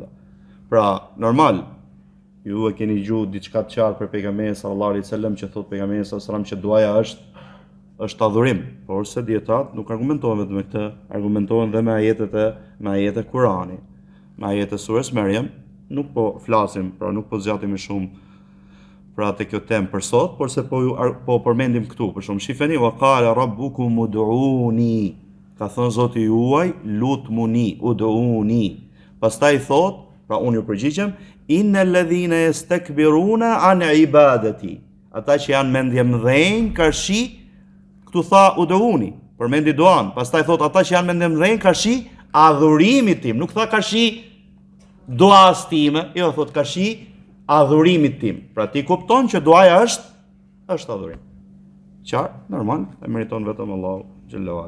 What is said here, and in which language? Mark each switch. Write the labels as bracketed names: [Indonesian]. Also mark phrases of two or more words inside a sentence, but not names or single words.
[Albanian] Pra, normal, ju e keni gjuhë diçka të qartë për pejgamberin [Arabic] صلى الله عليه وسلم [Albanian] që thot pejgamberi [Arabic] صلى الله عليه وسلم [Albanian] që duaja është adhurim, por se dietat nuk argumentojnë vetëm me këtë, argumentojnë dhe me ajete Kurani, me ajete surës Maryam. Nuk po flasim, pra nuk po zgjatim më shumë pra te kjo temë për sot, por se po përmendim këtu, për shumë shifeni, [Arabic] وقال ربكم ادعوني, [Albanian] ka thënë Zoti juaj, lutmuni, ud'uni. Pastaj thot, pra unë ju përgjigjem, [Arabic] إن الذين يستكبرون عن عبادتي. [Albanian] Ata që janë mendjemdhenj karshi, këtu tha ud'uni, përmendi duan. Pastaj thot ata që janë mendjemdhenj karshi adhurimit tim, nuk tha karshi duas time, jo thot karshi adhurimit tim. Pra ti kupton që duaja është adhurim. Qartë, normal, e meriton vetëm Allahu [Arabic] جل وعلا.